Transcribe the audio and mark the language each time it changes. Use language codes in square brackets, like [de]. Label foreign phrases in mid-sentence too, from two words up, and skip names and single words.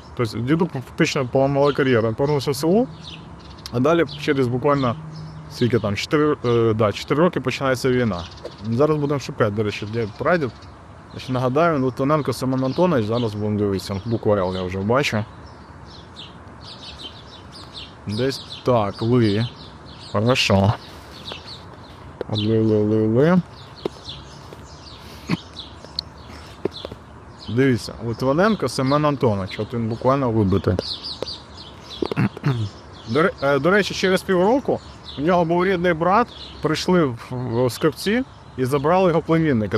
[uk] Тобто діду фактично поламала кар'єру. Він повернувся в село, а далі через буквально 4 роки починається війна. Зараз будемо шукати, до речі, де прадід. Нагадаю, Литвиненко Семен Антонович, зараз будемо дивитися. Буквально я вже бачу. Десь так, ли. [ru] Хорошо. Ли. [uk] Дивіться, Литвиненко Семен Антонович, от він буквально вибитий. До речі, через півроку у нього був рідний брат, прийшли в Скопці і забрали його племінника.